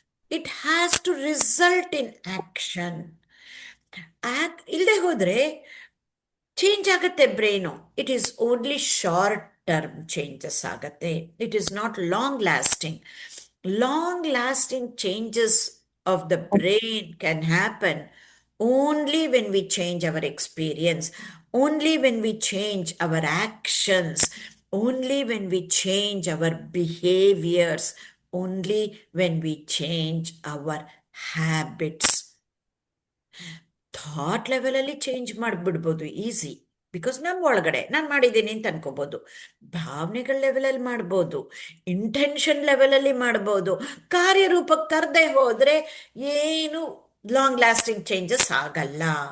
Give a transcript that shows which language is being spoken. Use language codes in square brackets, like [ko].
[en] It has to result in action. [kn] ಇಲ್ಲದೆ ಹೋದ್ರೆ change ಆಗತ್ತೆ brain. [en] it is only short term changes [kn] ಆಗತ್ತೆ. [en] It is not long lasting. Long lasting changes of the brain can happen only when we change our experience, only when we change our actions, only when we change our behaviors, only when we change our habits. [kn] Thought ಲೆವೆಲಲ್ಲಿ change ಮಾಡಿಬಿಡ್ಬೋದು easy, because ನಮ್ಮ ಒಳಗಡೆ ನಾನು ಮಾಡಿದ್ದೀನಿ ಅಂತ ಅನ್ಕೋಬೋದು. ಭಾವನೆಗಳ ಲೆವೆಲಲ್ಲಿ ಮಾಡ್ಬೋದು, intention ಲೆವೆಲಲ್ಲಿ ಮಾಡ್ಬೋದು. ಕಾರ್ಯರೂಪಕ್ಕೆ ತರದೆ ಹೋದರೆ ಏನು ಲಾಂಗ್ ಲಾಸ್ಟಿಂಗ್ ಚೇಂಜಸ್ ಆಗಲ್ಲ.